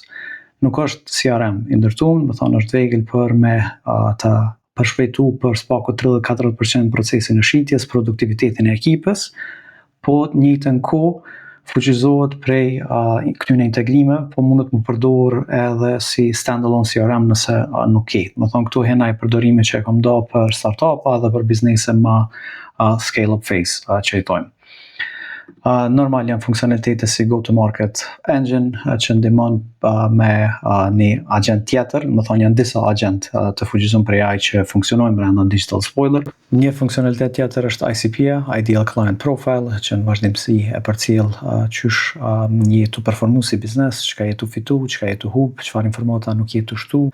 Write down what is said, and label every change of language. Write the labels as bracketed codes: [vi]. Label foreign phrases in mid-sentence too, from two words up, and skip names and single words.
[sq] Nuk është CRM i ndërtuar, më thonë është vegël për me të përshpejtu për spaku 30-40% procesin e shitjes, produktivitetin e ekipës, po në njëjtën kohë fuqizohet prej këtyre integrimeve, po mundet më përdor edhe si standalone CRM nëse nuk ke. Më thonë këtu hena i përdorime që e kam da për startup-a dhe për biznese më [en] scale-up phase [sq] që i thojmë. Normal janë funksionalitete si [en] go-to-market engine [sq] që ndihmon me një agent tjetër, më thonë janë disa agent të fuqizuar prej AI që funksionojnë brenda Digital Spoiler. Një funksionalitet tjetër është ICP-a, [en] Ideal Client Profile, [sq] që në vazhdimsi e përcjell qysh je tu performu si biznes, çka je tu fitu, çka je tu hub, çfarë informata nuk je tu shtu.